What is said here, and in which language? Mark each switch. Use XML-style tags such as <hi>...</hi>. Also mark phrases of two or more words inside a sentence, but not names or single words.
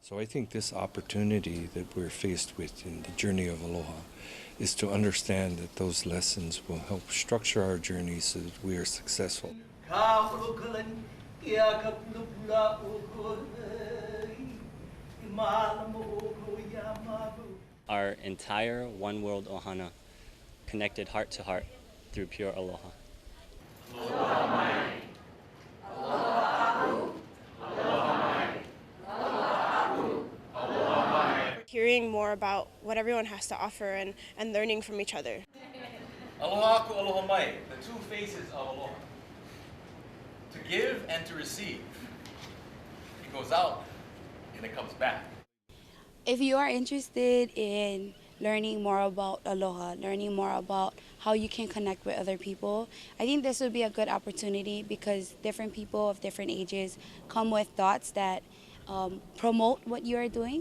<en>think this opportunity that we're faced with in the journey of aloha is to understand that those lessons will help structure our journey so that we are successful. Our entire One World Ohana connected heart to heart through pure aloha.</en> <haw>Aloha mai. Aloha aku. Aloha mai. Aloha aku. Aloha mai.</haw> <en>Hearing more about what everyone has to offer and learning from each other.</en> <haw>Aloha aku, aloha mai,</haw> <en>the two faces of aloha. To give and to receive. It goes out and it comes back. If you are interested in learning more about aloha, learning more about how you can connect with other people, I think this would be a good opportunity because different people of different ages come with thoughts that promote what you are doing.</en>